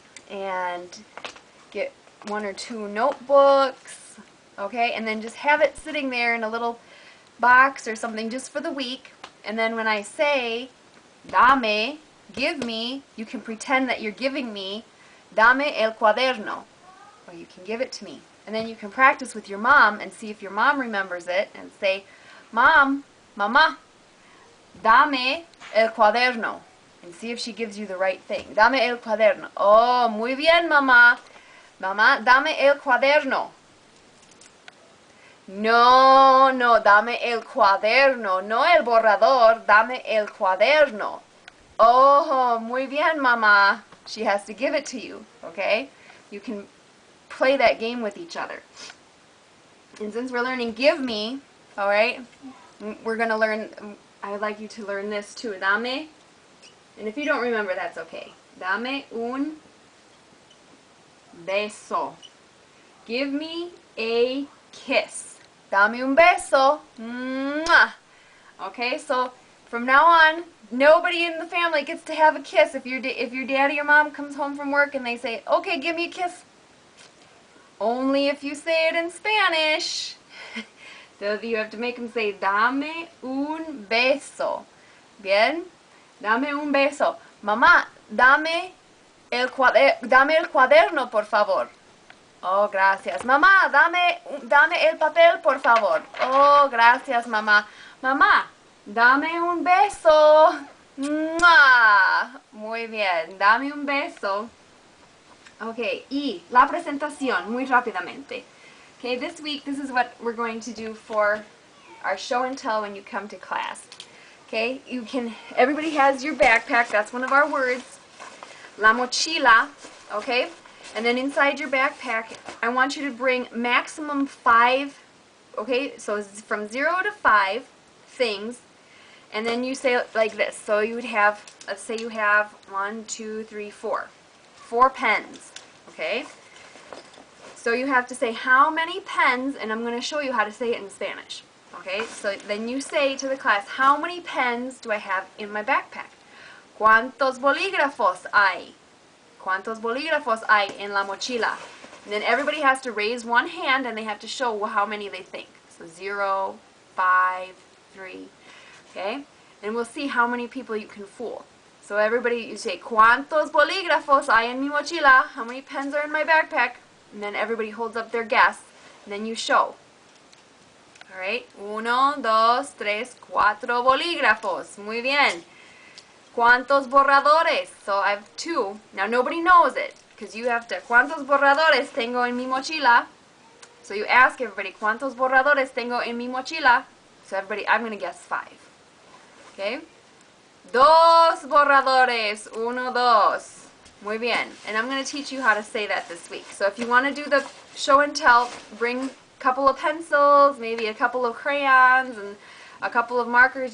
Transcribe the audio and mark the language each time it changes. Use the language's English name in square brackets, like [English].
[English] and get one or two notebooks, okay, and then just have it sitting there in a little box or something just for the week, and then when I say dame, give me, you can pretend that you're giving me [Spanish] dame el cuaderno, [English] or you can give it to me, and then you can practice with your mom and see if your mom remembers it and say, Mom, [Spanish] Mama, dame el cuaderno, [English] and see if she gives you the right thing. [Spanish] Dame el cuaderno. Oh, muy bien, mamá. Mamá, dame el cuaderno. No, no, dame el cuaderno, no el borrador, dame el cuaderno. Oh, muy bien, mamá. [English] She has to give it to you, okay? You can play that game with each other. And since we're learning give me, all right, we're going to learn, I would like you to learn this too. [Spanish] Dame, [English] and if you don't remember, that's okay. [Spanish] Dame un beso. [English] Give me a kiss. [Spanish] Dame un beso. [English] Mwah. Okay, so from now on, nobody in the family gets to have a kiss. If your daddy or mom comes home from work and they say, okay, give me a kiss. Only if you say it in Spanish. So you have to make them say, [Spanish] dame un beso. Bien? Dame un beso. Mamá, dame el cuaderno, por favor. Oh, gracias. Mamá, dame el papel, por favor. Oh, gracias, mamá. Mamá, dame un beso. ¡Mua! Muy bien, dame un beso. Okay, y la presentación, muy rápidamente. [English] Okay, this week, this is what we're going to do for our show and tell when you come to class. Okay, everybody has your backpack, that's one of our words. La mochila, okay? And then inside your backpack, I want you to bring maximum 5, okay? So it's from 0 to 5 things. And then you say it like this. So you would have, let's say you have 1, 2, 3, 4. 4 pens, okay? So you have to say how many pens, and I'm going to show you how to say it in Spanish. Okay, so then you say to the class, how many pens do I have in my backpack? [Spanish] ¿Cuántos bolígrafos hay? ¿Cuántos bolígrafos hay en la mochila? [English] And then everybody has to raise one hand and they have to show how many they think. So 0, 5, 3, okay? And we'll see how many people you can fool. So everybody, you say, [Spanish] ¿Cuántos bolígrafos hay en mi mochila? [English] How many pens are in my backpack? And then everybody holds up their guess, and then you show. Alright, 1, 2, 3, 4 bolígrafos. [Spanish] Muy bien. ¿Cuántos borradores? [English] So I have 2. Now nobody knows it, because you have to, [Spanish] ¿Cuántos borradores tengo en mi mochila? [English] So you ask everybody, [Spanish] ¿Cuántos borradores tengo en mi mochila? [English] So everybody, I'm going to guess 5. Okay? 2 borradores. 1, 2. [Spanish] Muy bien. [English] And I'm going to teach you how to say that this week. So if you want to do the show and tell, bring a couple of pencils, maybe a couple of crayons, and a couple of markers.